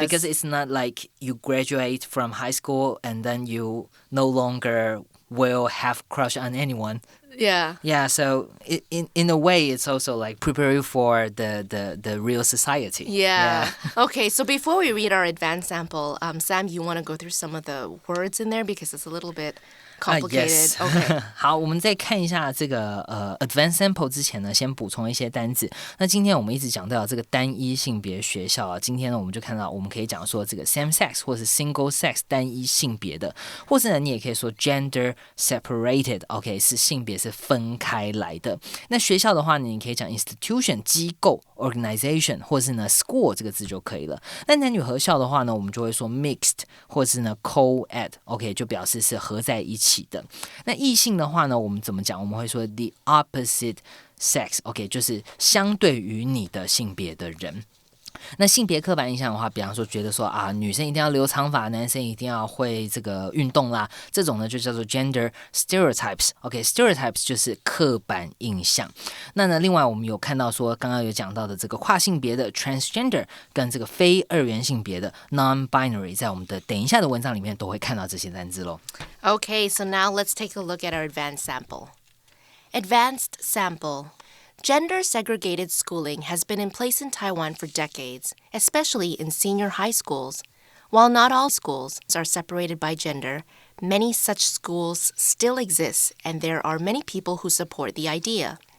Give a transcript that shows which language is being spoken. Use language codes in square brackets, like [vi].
[en] Because it's not like you graduate from high school and then you no longer will have crush on anyone. Yeah. Yeah, so in a way, it's also like prepare you for the real society. Yeah. Okay, so before we read our advanced sample, Sam, you want to go through some of the words in there because it's a little bit complicated. Yes. Okay. [zh] 好，我们在看一下这个advanced sample 之前呢，先补充一些单字。那今天我们一直讲到这个单一性别学校啊，今天呢我们就看到我们可以讲说这个 same sex 或是 single sex 单一性别的，或是呢你也可以说 gender separated，OK 是性别是分开来的。那学校的话呢，你可以讲 institution 机构 organization， 或是呢 school 这个字就可以了。那男女合校的话呢，我们就会说 mixed 或是呢 co-ed，OK 就表示是合在一起的。那异性的话呢，我们怎么讲？我们会说 the opposite sex，OK 就是相对于你的性别的人。那性别刻板印象的话，比方说觉得说啊，女生一定要留长发，男生一定要会这个运动啦，这种呢就叫做 gender stereotypes。OK，stereotypes 就是刻板印象。那呢，另外我们有看到说，刚刚有讲到的这个跨性别的 transgender 跟这个非二元性别的 non-binary， 在我们的等一下的文章里面都会看到这些单字咯。 [en] Okay, so now let's take a look at our advanced sample. Advanced sample.Gender segregated schooling has been in place in Taiwan for decades, especially in senior high schools. While not all schools are separated by gender, many such schools still exist, and there are many people who support the idea.